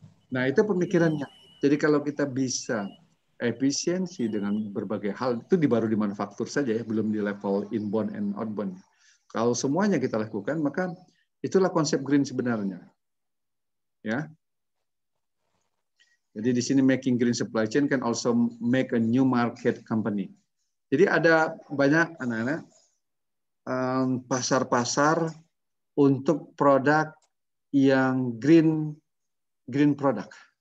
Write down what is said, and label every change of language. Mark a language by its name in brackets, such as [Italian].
[Indonesian] Nah, itu pemikirannya. Jadi kalau kita bisa efisiensi dengan berbagai hal, itu baru di manufaktur saja ya, belum di level inbound and outbound. Kalau semuanya kita lakukan, maka itulah konsep green sebenarnya. Ya. Jadi di sini [English] making green supply chain can also make a new market company. [Indonesian] Jadi ada banyak anak-anak pasar-pasar untuk produk yang green product.